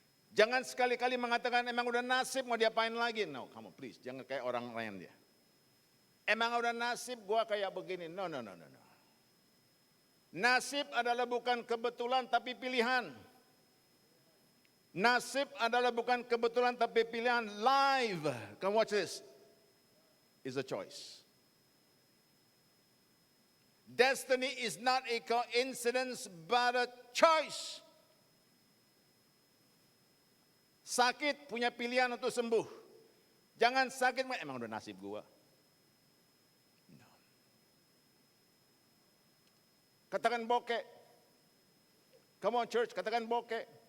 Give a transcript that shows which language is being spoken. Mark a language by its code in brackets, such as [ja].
[id] Jangan sekali-kali mengatakan emang udah nasib mau diapain lagi. [en] No, come on please, [id] jangan kayak orang lain dia. Emang udah nasib gua kayak begini. No. Nasib adalah bukan kebetulan tapi pilihan. Nasib adalah bukan kebetulan tapi pilihan. [en] Life, come watch this, is a choice. Destiny is not a coincidence but a choice. [id] Sakit punya pilihan untuk sembuh. Jangan sakit, emang udah nasib gua. No. Katakan bokeh. [en] Come on church, [id] katakan bokeh.